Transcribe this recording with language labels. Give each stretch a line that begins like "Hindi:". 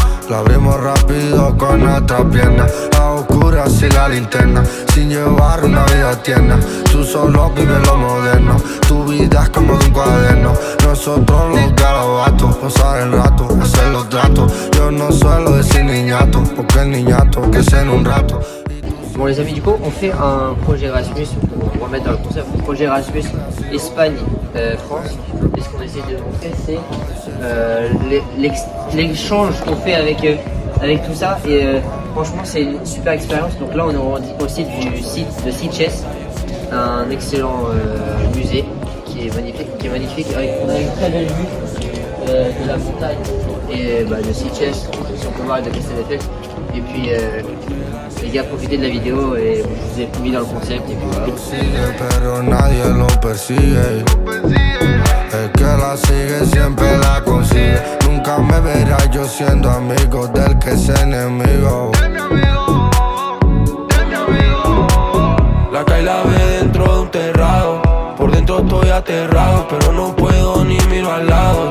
Spanish: La abrimos rápido con nuestra pierna, a oscuras y la linterna, sin llevar una vida tierna. Tú solo vives lo moderno, tu vida es como de un cuaderno. Nosotros los garabatos, pasar el rato, hacer los tratos. Yo no suelo decir niñato, porque el niñato que es en un rato.
French: Bon les amis, du coup on fait un projet Erasmus, on va mettre dans le concept, projet Erasmus Espagne-France. Et ce qu'on essaie de montrer c'est l'échange qu'on fait avec tout ça. Et franchement c'est une super expérience. Donc là on est au site du site de Sitges, un excellent musée qui est magnifique avec on a une très belle vue de la montagne et de Sitges, si on peut voir de Castelnau. Et puis les gars, profitez de la vidéo et je vous ai mis dans le concept et puis voilà.
Spanish: Pero nadie lo persigue. El que la sigue siempre la consigue. Nunca me verás yo siendo amigo del que es enemigo. La calle la ve dentro de un terrado. Por dentro estoy aterrado, pero no puedo ni miro al lado.